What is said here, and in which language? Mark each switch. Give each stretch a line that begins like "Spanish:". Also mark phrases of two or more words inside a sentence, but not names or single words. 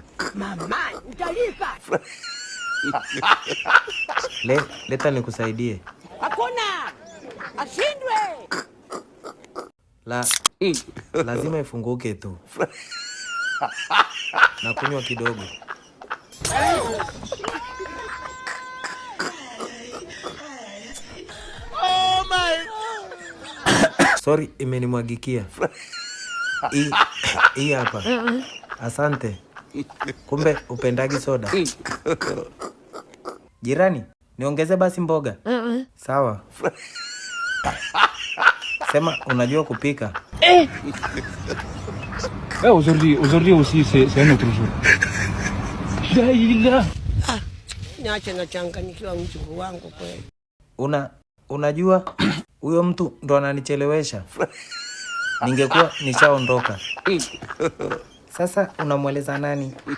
Swahili: Mama, utalipa. Leta nikusaidie. Hakuna. Ashindwe. Lazima ifunguke tu. Na kunywa kidogo.
English: Oh my.
Swahili: Sorry, imenimwagikia. Hii hapa. Asante. Kumbe upendagi soda. Jirani, niongeze basi mboga. Sawa. Sema unajua kupika.
French: Aujourd'hui aussi c'est un autre jour.
Swahili: Shaila. Niache nachanganyikiwa mjukuu wangu kweli. Unajua huyo mtu ndo ananichelewesha. Ningekuwa nishaondoka. Sasa unamweleza nani?